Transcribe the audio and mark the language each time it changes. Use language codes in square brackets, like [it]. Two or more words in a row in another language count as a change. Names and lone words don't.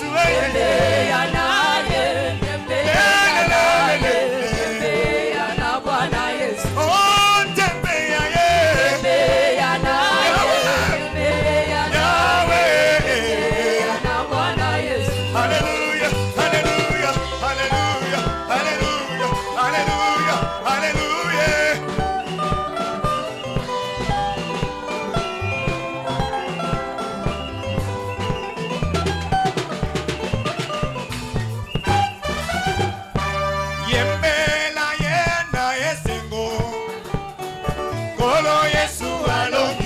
[sw] Tembea naye. Tembea naye. Tembea na Bwana Yesu. Oh, tembea ye. Tembea naye. Tembea naye. Tembea na Bwana Yesu. Hallelujah, hallelujah, hallelujah, hallelujah, hallelujah, hallelujah. [ln] Yembela yena esengo, kolo Yesu alongi.